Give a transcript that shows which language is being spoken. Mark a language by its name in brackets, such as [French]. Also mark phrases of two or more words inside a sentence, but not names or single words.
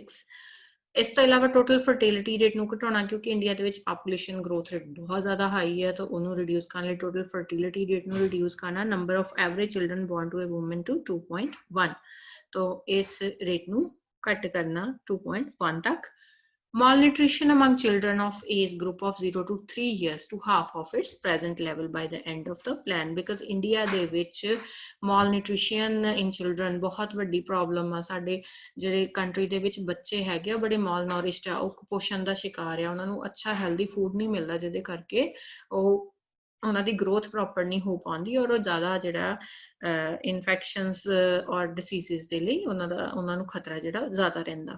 [Punjabi] ਇਸ ਤੋਂ ਇਲਾਵਾ [English] total fertility rate [Punjabi] ਨੂੰ ਘਟਾਉਣਾ, ਕਿਉਂਕਿ ਇੰਡੀਆ ਦੇ ਵਿੱਚ [English] population growth rate [Punjabi] ਬਹੁਤ ਜ਼ਿਆਦਾ ਹਾਈ ਹੈ, ਤਾਂ ਉਹਨੂੰ ਰਿਡਿਊਸ ਕਰਨ ਲਈ [English] total fertility rate [Punjabi] ਨੂੰ ਰਿਡਿਊਸ ਕਰਨਾ। [English] number of average children born to a woman to 2.1, [Punjabi] ਤਾਂ ਇਸ ਰੇਟ ਨੂੰ ਘੱਟ ਕਰਨਾ 2.1 ਤੱਕ। [English] Malnutrition among children of age group of 0 to 3 years to half of its present level by the end of the plan, because India [Punjabi] ਦੇ ਵਿੱਚ [English] malnutrition in children [Punjabi] ਬਹੁਤ ਵੱਡੀ ਪ੍ਰੋਬਲਮ ਆ। ਸਾਡੇ ਜਿਹੜੇ ਕੰਟਰੀ ਦੇ ਵਿੱਚ ਬੱਚੇ ਹੈਗੇ ਆ ਬੜੇ malnourished ਆ, ਉਹ ਕੁਪੋਸ਼ਣ ਦਾ ਸ਼ਿਕਾਰ ਆ, ਉਹਨਾਂ ਨੂੰ ਅੱਛਾ [English] healthy food [Punjabi] ਨਹੀਂ ਮਿਲਦਾ ਜਿਹਦੇ ਕਰਕੇ ਉਹ ਉਹਨਾਂ ਦੀ ਗਰੋਥ ਪ੍ਰੋਪਰ ਨਹੀਂ ਹੋ ਪਾਉਂਦੀ ਔਰ ਉਹ ਜ਼ਿਆਦਾ ਜਿਹੜਾ ਇਨਫੈਕਸ਼ਨਸ ਔਰ ਡਿਸੀਜ਼ਸ ਦੇ ਲਈ ਉਹਨਾਂ ਨੂੰ ਖਤਰਾ ਜਿਹੜਾ ਜ਼ਿਆਦਾ ਰਹਿੰਦਾ।